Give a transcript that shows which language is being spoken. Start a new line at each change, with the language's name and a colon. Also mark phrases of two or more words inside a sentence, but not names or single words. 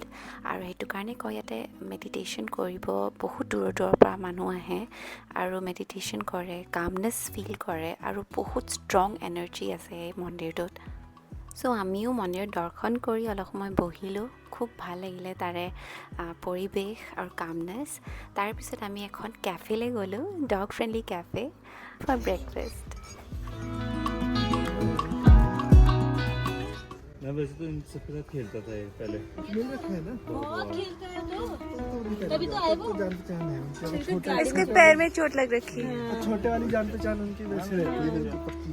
Assamese: আৰু সেইটো কাৰণে কয় ইয়াতে মেডিটেশ্যন কৰিব বহুত দূৰৰ পৰা মানুহ আহে আৰু মেডিটেশ্যন কৰে কামনেছ ফিল কৰে আৰু বহুত ষ্ট্ৰং এনাৰ্জি আছে এই মন্দিৰটোত চ' আমিও মন্দিৰত দৰ্শন কৰি অলপ সময় বহিলোঁ খুব ভাল লাগিলে তাৰে পৰিৱেশ আৰু কামনেছ তাৰপিছত আমি এখন কেফেলৈ গ'লোঁ
English: dog friendly cafe for breakfast
Hindi: मैं वैसे तो इन सबके साथ खेलता था ये पहले मिल रखा है ना बहुत खेलता है तो तभी तो आए वो जान पहचान है उनकी छोटे इसके पैर में चोट लग रखी है छोटे वाली जान पहचान उनकी वैसे रहती है उनकी पक्की